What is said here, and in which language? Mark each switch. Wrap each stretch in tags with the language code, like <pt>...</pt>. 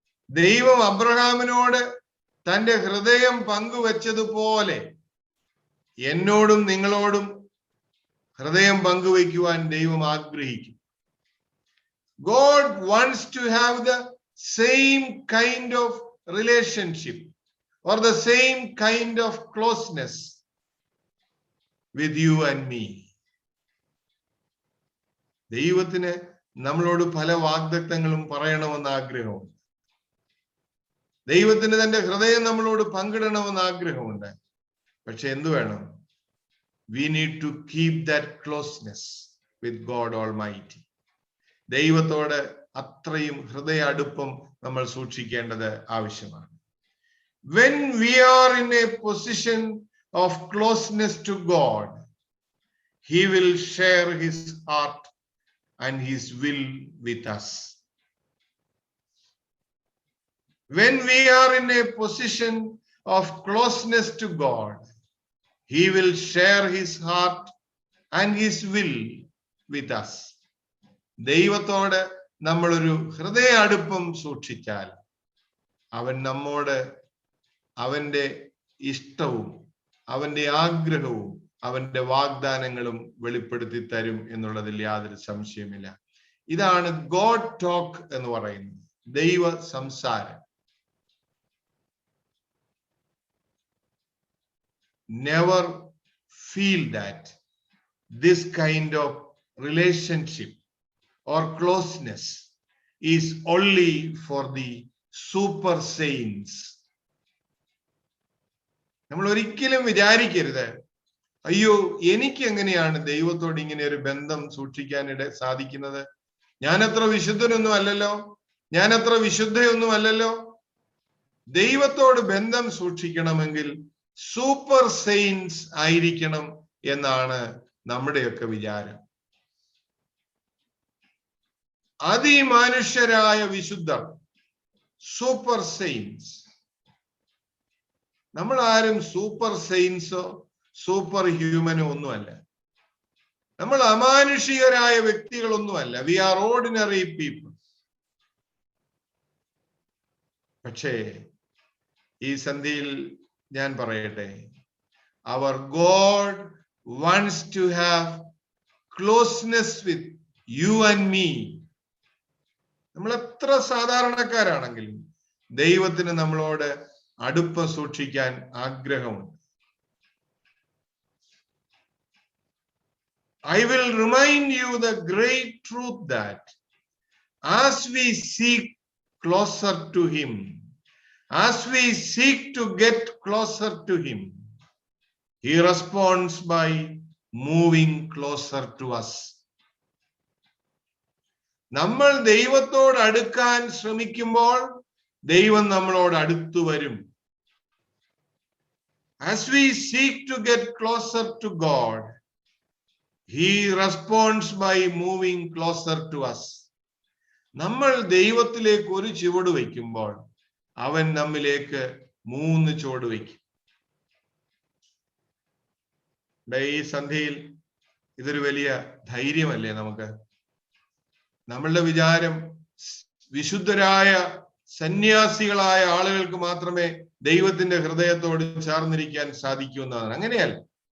<ml>ദൈവം അബ്രഹാമിനോട് തന്റെ ഹൃദയം പങ്കുവച്ചതുപോലെ എന്നോടും നിങ്ങളോടും ഹൃദയം പങ്കുവയ്ക്കുവാൻ ദൈവം ആഗ്രഹിക്കും.</ml> <en>God wants to have the same kind of relationship or the same kind of closeness with you and me.</en> <ml>ദൈവത്തിന് നമ്മളോട് പല വാഗ്ദത്തങ്ങളും പറയണമെന്ന് ആഗ്രഹമുണ്ട്. ദൈവത്തിന് തന്റെ ഹൃദയം നമ്മളോട് പങ്കിടണമെന്ന് ആഗ്രഹമുണ്ട്. പക്ഷെ എന്തു വേണം?</ml> <en>We need to keep that closeness with God Almighty.</en> <ml>ദൈവത്തോട് അത്രയും ഹൃദയ അടുപ്പം നമ്മൾ സൂക്ഷിക്കേണ്ടത് ആവശ്യമാണ്.</ml> <en>When we are in a position of closeness to God, he will share his heart and his will with us. When we are in a position of closeness to God, he will share his heart and his will with us.</en> <ml>ദൈവത്തോട് നമ്മളൊരു ഹൃദയ അടുപ്പം സൂക്ഷിച്ചാൽ അവൻ നമ്മോട് അവന്റെ ഇഷ്ടവും അവന്റെ ആഗ്രഹവും അവന്റെ വാഗ്ദാനങ്ങളും വെളിപ്പെടുത്തി തരും എന്നുള്ളതിൽ യാതൊരു സംശയമില്ല. ഇതാണ് ഗോഡ് ടോക്ക് എന്ന് പറയുന്നത്, ദൈവ സംസാരം.</ml> <en>Never feel that this kind of relationship or closeness is only for the super saints.</en> <ml>നമ്മൾ ഒരിക്കലും വിചാരിക്കരുത്, അയ്യോ എനിക്ക് എങ്ങനെയാണ് ദൈവത്തോട് ഇങ്ങനെ ഒരു ബന്ധം സൂക്ഷിക്കാനിട സാധിക്കുന്നത്, ഞാൻ അത്ര വിശുദ്ധനൊന്നും അല്ലല്ലോ, ഞാൻ അത്ര വിശുദ്ധയൊന്നും അല്ലല്ലോ. ദൈവത്തോട് ബന്ധം സൂക്ഷിക്കണമെങ്കിൽ സൂപ്പർ സെയിൻസ് ആയിരിക്കണം എന്നാണ് നമ്മുടെയൊക്കെ വിചാരം. അതിമനുഷ്യരായ വിശുദ്ധർ, സൂപ്പർ സെയിൻസ്. നമ്മൾ ആരും സൂപ്പർ സെയിൻസോ സൂപ്പർ ഹ്യൂമനോ ഒന്നുമല്ല. നമ്മൾ അമാനുഷികരായ വ്യക്തികളൊന്നുമല്ല.</ml> <en>We are ordinary people.</en> <ml>പക്ഷേ ഈ സന്ധിയിൽ ഞാൻ പറയട്ടെ, അവർ</ml> <en>God wants to have closeness with you and me.</en> <ml>നമ്മൾ എത്ര സാധാരണക്കാരാണെങ്കിലും ദൈവത്തിന് നമ്മളോട് അടുപ്പം സൂക്ഷിക്കാൻ ആഗ്രഹമുണ്ട്.</ml> <en>I will remind you the great truth that as we seek closer to him, as we seek to get closer to him, he responds by moving closer to us.</en> <ml>നമ്മൾ ദൈവത്തോട് അടുക്കാൻ ശ്രമിക്കുമ്പോൾ ദൈവം നമ്മളോട് അടുത്തു വരും.</ml> <en>As we seek to get closer to God, he responds by moving closer to us.</en> <ml>നമ്മൾ ദൈവത്തിലേക്ക് ഒരു ചുവട് വയ്ക്കുമ്പോൾ അവൻ നമ്മിലേക്ക് 3 ചുവട് വയ്ക്കും. ഈ സന്ധ്യയിൽ ഇതൊരു വലിയ ധൈര്യമല്ലേ നമുക്ക്? നമ്മളുടെ വിചാരം വിശുദ്ധരായ സന്യാസികളായ ആളുകൾക്ക് മാത്രമേ ദൈവത്തിന്റെ ഹൃദയത്തോട് ചേർന്നിരിക്കാൻ സാധിക്കൂ എന്നതാണ്. അങ്ങനെയല്ല.</ml>